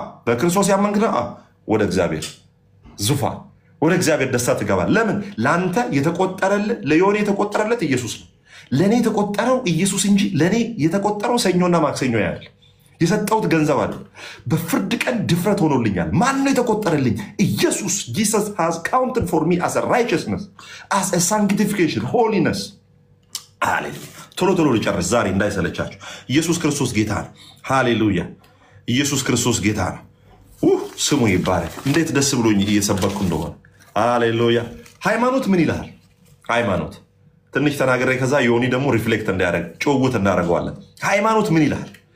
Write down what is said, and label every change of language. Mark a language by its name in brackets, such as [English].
[Amharic] በክርስቶስ ያመንክ ነው። ወደ እግዚአብሔር ዙፋን ወደ እግዚአብሔር ደስታ ትገባል። ለምን? ለአንተ የተቆጠረልህ ለዮኒ የተቆጠረለት ኢየሱስ ነው። ለእኔ የተቆጠረው ኢየሱስ እንጂ ለእኔ የተቆጠረው ሰኞና ማክሰኞ ያለ የሰጠሁት ገንዘብ አለ። በፍርድ ቀን ድፍረት ሆኖልኛል። ማን ነው የተቆጠረልኝ? [English] ኢየሱስ። Jesus has counted for me as a righteousness, as a sanctification, holiness. [Amharic] ሃሌሉያ። ቶሎ ልጨርስ ዛሬ እንዳይሰለቻችሁ። ኢየሱስ ክርስቶስ ጌታ ነው። ሃሌሉያ። ኢየሱስ ክርስቶስ ጌታ ነው። ስሙ ይባረክ። እንዴት ደስ ብሎኝ እየሰበኩ እንደሆነ። ሃሌሉያ። ሃይማኖት ምን ይላል? ሃይማኖት ትንሽ ተናገረ። ከዛ ዮኒ ደግሞ ሪፍሌክት እንዲያደርግ ጭውውት እናደርገዋለን። ሃይማኖት ምን ይላል?